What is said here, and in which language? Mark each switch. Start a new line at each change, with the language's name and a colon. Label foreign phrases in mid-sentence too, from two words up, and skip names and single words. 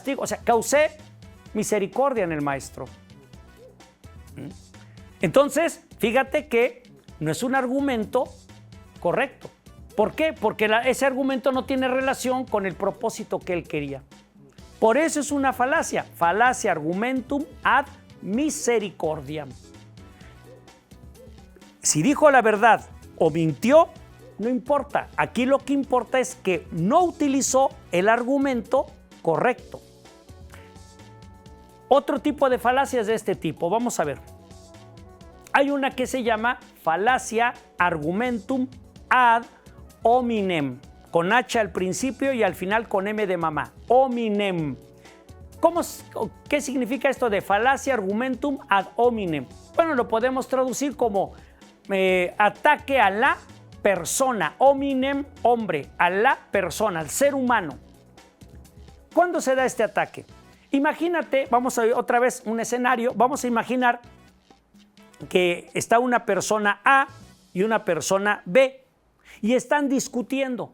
Spanish: O sea, causé misericordia en el maestro. Entonces, fíjate que no es un argumento correcto. ¿Por qué? Porque ese argumento no tiene relación con el propósito que él quería. Por eso es una falacia. Falacia
Latin: argumentum ad misericordiam.
Spanish: Si dijo la verdad o mintió, no importa. Aquí lo que importa es que no utilizó el argumento correcto. Otro tipo de falacias de este tipo, vamos a ver. Hay una que se llama falacia
Latin: argumentum ad hominem,
Spanish: con H al principio y al final con M de mamá. Hominem. ¿Qué significa esto de falacia
Latin: argumentum ad hominem?
Spanish: Bueno, lo podemos traducir como ataque a la persona. Hominem, hombre, a la persona, al ser humano. ¿Cuándo se da este ataque? Imagínate, vamos a ver otra vez un escenario, vamos a imaginar que está una persona A y una persona B y están discutiendo.